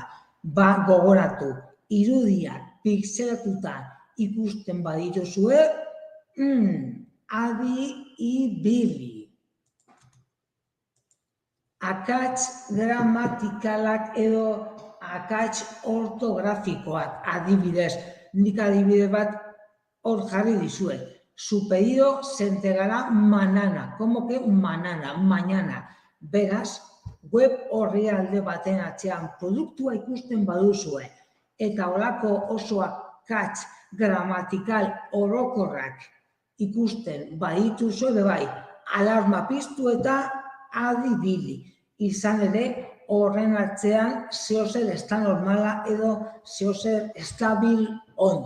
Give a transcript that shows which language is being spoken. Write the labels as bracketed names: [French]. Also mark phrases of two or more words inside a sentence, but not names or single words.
[Basque] Gogoratu, irudiak pixelatuta ikusten badituzue, adi ibili. Akats gramatikalak edo akats ortografikoak, adibidez, nik adibide bat hor jarri dizuet. [Spanish] Su pedido se entregará mañana. ¿Cómo que mañana? Mañana. [Basque] Beraz, web orrialde baten atzean produktua ikusten baduzue, eta horako oso akats gramatikal orokorrak ikusten badituzue, bai, alarma piztu eta adi ibili. Izan ere, horren atzean zeozer ez da normala edo zeozer estabil ondo.